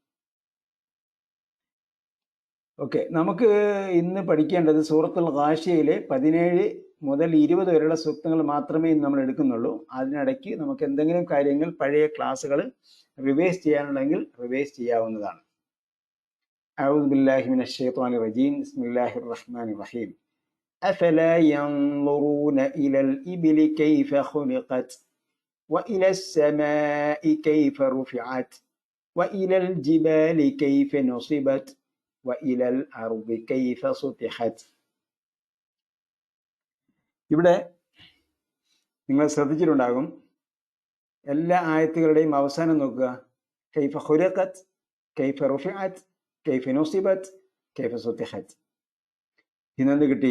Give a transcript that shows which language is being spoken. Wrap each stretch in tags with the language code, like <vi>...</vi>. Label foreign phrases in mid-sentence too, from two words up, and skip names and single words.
<ml>ഓക്കെ, നമുക്ക് ഇന്ന് പഠിക്കേണ്ടത് സൂറത്തുൽ ഗാശിയയിലെ 17 മുതൽ 20 വരെയുള്ള സൂക്തങ്ങൾ മാത്രമേ ഇന്ന് നമ്മൾ എടുക്കുന്നുള്ളൂ. അതിനിടയ്ക്ക് നമുക്ക് എന്തെങ്കിലും കാര്യങ്ങൾ പഴയ ക്ലാസ്സുകൾ റിവൈസ് ചെയ്യാനുണ്ടെങ്കിൽ റിവൈസ് ചെയ്യാവുന്നതാണ്.</ml> <ar>أعوذ بالله من الشيطان الرجيم. بسم الله الرحمن الرحيم. أفلا ينظرون إلى الإبل كيف خلقت وإلى السماء كيف رفعت وإلى الجبال كيف نصبت وإلى الأرض كيف سطحت.</ar> <ml>ഇവിടെ നിങ്ങൾ ശ്രദ്ധിച്ചിട്ടുണ്ടാകും, എല്ലാ ആയത്തുകളുടെയും അവസാനം നോക്കുക.</ml> <ar>كيف خلقت، كيف رفعت، كيف نصبت، كيف سطحت.</ar> <ml>ഇന്നെന്ത് കിട്ടി?</ml>